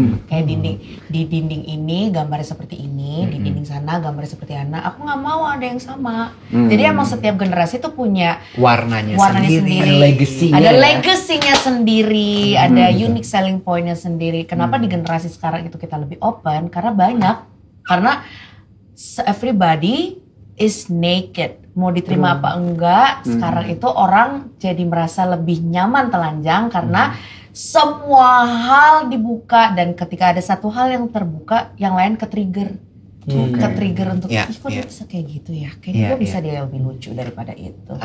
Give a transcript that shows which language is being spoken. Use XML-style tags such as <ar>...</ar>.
<id>Kayak di dinding ini gambarnya seperti ini, di dinding sana gambarnya seperti Ana. Aku nggak mau ada yang sama. Jadi emang setiap generasi tuh punya warnanya sendiri. Ada legasinya sendiri, ada unique selling point-nya sendiri. Kenapa di generasi sekarang itu kita lebih open? Karena banyak.</id> <en>Karena everybody is naked.</en> <id>Mau diterima apa enggak, sekarang itu orang jadi merasa lebih nyaman telanjang karena semua hal dibuka, dan ketika ada satu hal yang terbuka, yang lain ke-trigger untuk kok dia bisa kayak gitu ya, kayaknya gue bisa dia lebih lucu daripada itu.</id>